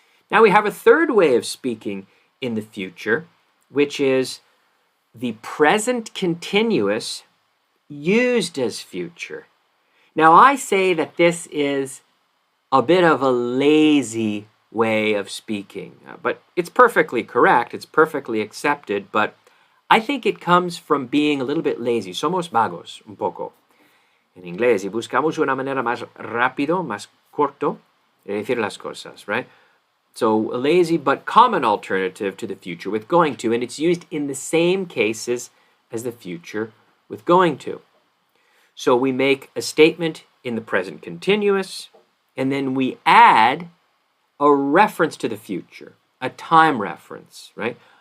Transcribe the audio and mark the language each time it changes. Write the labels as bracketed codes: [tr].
[en] Now we have a third way of speaking in the future, which is the present continuous used as future. Now I say that this is a bit of a lazy way of speaking, but it's perfectly correct, it's perfectly accepted, but I think it comes from being a little bit lazy. [es] Somos vagos un poco en inglés y buscamos una manera más rápido, más corto de decir las cosas, right? [en] So a lazy but common alternative to the future with going to, and it's used in the same cases as the future with going to. So we make a statement in the present continuous and then we add a reference to the future, a time reference, right?